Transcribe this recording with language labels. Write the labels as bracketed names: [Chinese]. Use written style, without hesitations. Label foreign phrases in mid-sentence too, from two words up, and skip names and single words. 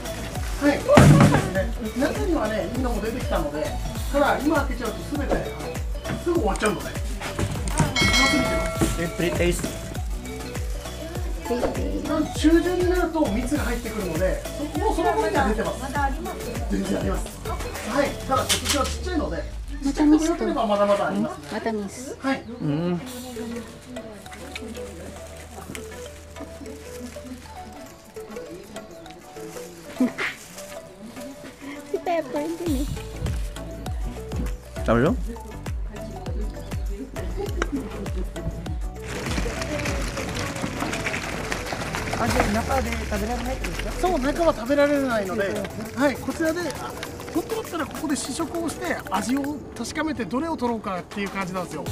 [Japanese] はい、夏にはね、いいのも出てきたので、ただ今開けちゃうとすべてすぐ終わっちゃうので、中旬になると蜜が入ってくるので、もうその頃には出てます。まだあります。全然あります。はい、ただ今年はちっちゃいので、ちっちゃく良ければまだまだありますね。またミス。はい。 [Filipino] Si Pepper din eh. Sabi mo? [Japanese] そう、中は食べられないので、はい、こちらで本当だったらここで試食をして味を確かめてどれを取ろうかっていう感じなんですよ。